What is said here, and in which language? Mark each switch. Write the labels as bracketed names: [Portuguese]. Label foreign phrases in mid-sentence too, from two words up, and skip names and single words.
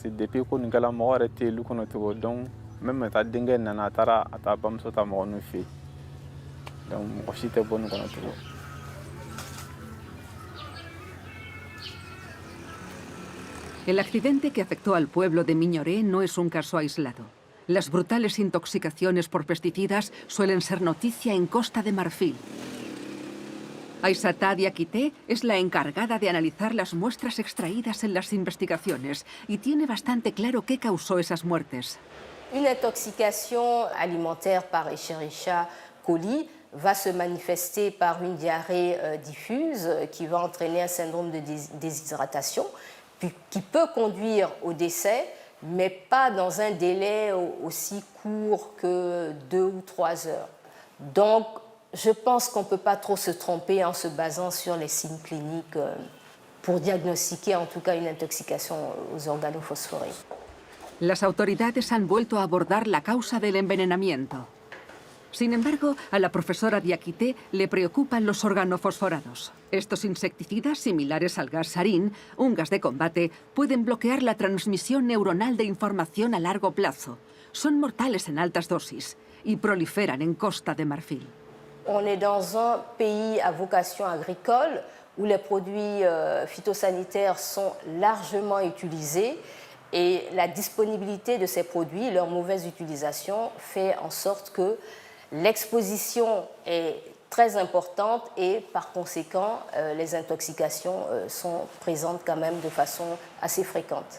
[French] que depuis [Bambara] ko nin kɛla mɔgɔ yɛrɛ tɛ yen olu kɔnɔ tugun [French] donc même [Bambara] ta denkɛ nana a taara bamuso ta mɔgɔ ninnu fɛ yen donc mɔgɔ si tɛ bɔ nin kɔnɔ tugun. [Spanish] El accidente que afectó al pueblo de Miñoré no es un caso aislado. Las brutales intoxicaciones por pesticidas suelen ser noticia en Costa de Marfil. Aissata Diakité es la encargada de analizar las muestras extraídas en las investigaciones y tiene bastante claro qué causó esas muertes. Una intoxicación [French] alimentaire par Escherichia coli va se manifester par une diarrhée diffuse qui va entraîner un syndrome de déshydratation qui peut conduire au décès, mais pas dans un délai aussi court que 2 ou 3 heures. Donc, je pense qu'on ne peut pas trop se tromper en se basant sur les signes cliniques pour diagnostiquer en tout cas une intoxication aux organophosphorés. [Spanish] Las autoridades han vuelto a abordar la causa del envenenamiento. Sin embargo, a la profesora Diakité le preocupan los organofosforados. Estos insecticidas, similares al gas sarín, un gas de combate, pueden bloquear la transmisión neuronal de información a largo plazo. Son mortales en altas dosis y proliferan en Costa de Marfil. [French] On est dans un pays à vocation agricole où les produits phytosanitaires sont largement utilisés et la disponibilité de ces produits, leur mauvaise utilisation, fait en sorte que l'exposition est très importante et par conséquent les intoxications sont présentes quand même de façon assez fréquente.